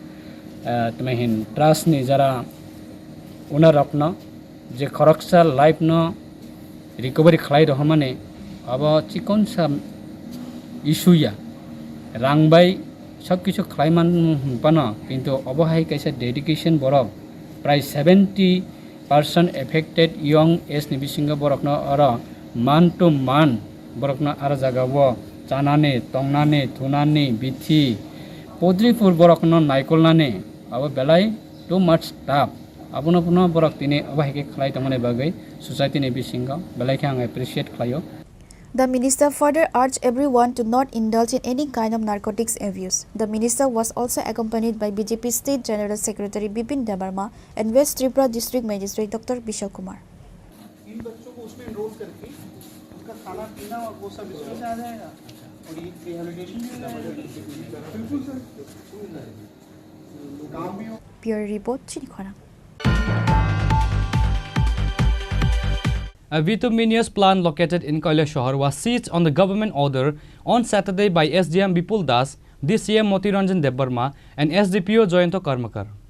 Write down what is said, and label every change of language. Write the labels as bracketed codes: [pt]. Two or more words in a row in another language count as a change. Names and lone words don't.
[trp] tmehin trust ni jara una rokno je khoroksa life no recovery khlai ro mane aba chikon sa issue ya rangbai सबकिछु khlai man pano kintu obohai kaisa dedication borok price 70% [en] affected young age [trp] ni bisingo borokno aro [en] man to man [trp] borokno ara jaga bo chanane tongnane thunane bithi podripur borokno naikolnane abo belai [en] too much tough [trp] abono puno borok tini obahike khlai tamane bagai society ni bisingo belai khang appreciate khlaio. [en] The minister further urged everyone to not indulge in any kind of narcotics abuse. The minister was also accompanied by BJP State General Secretary Bipin Debarma and West Tripura District Magistrate Dr. Vishal Kumar. [hi] इन बच्चों को उसमें एनरोल करके उनका खाना पीना और वो सब इसमें से आ जाएगा और ये रिहैबिलिटेशन भी हो जाएगा बिल्कुल सर काम भी हो. [en] Bureau Report, Chini Khorang. A bituminous plant located in Kailasahar was seized on the government order on Saturday by SDM Bipul Das, DCM Motiranjan Debarma and SDPO Joyanto Karmakar.